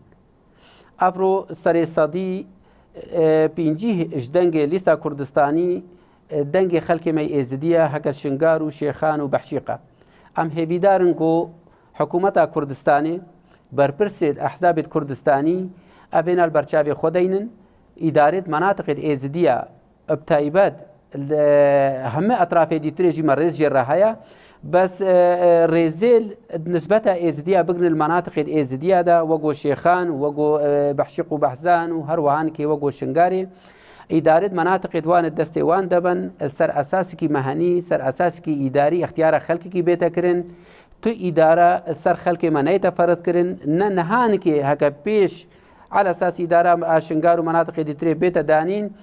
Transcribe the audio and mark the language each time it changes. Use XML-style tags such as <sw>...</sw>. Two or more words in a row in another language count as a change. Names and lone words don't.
<ku>Evro serê sedî pêncî ji dengê lîsta Kurdistanî dengê xelkê me êzidî ye heke Şingar û Şêxan û Behşîqa. Em hêvîdarin got hikûmeta Kurdistanê berpirsê ehzabê Kurdistanî evên el berçavê xwe deynin îdarê menatiqê êzidî ye بتایبەت هەمە ئەطرافێ دیترێ ژی مەڕێز ژێڕە هەیە بەس ڕێزێل نسبەتە ئێزدیە بگرن مناتقێت ئێزدیادا وەگۆ شێخان وەگۆ بەحشیق و بەحزان و هەروەهانکێ وەگۆ شنگارێ ئیدارێت مناتقێت وانت دەستێوان دەبن سەر ئەساسێکی مەهەنی سەر ئەساسێکی ئیداری اختیارە خەلکێکی بێتەکردن تو ئیدارە سەر خەلکێ مەنەیتە فەرەتکردن نە نەهانکێ هەکە پێش</ku> <ar>على ئەساس</ar> <ku>ئیدارە ئاشنگار و مناتقێ دیترێ بێتە دانین</ku>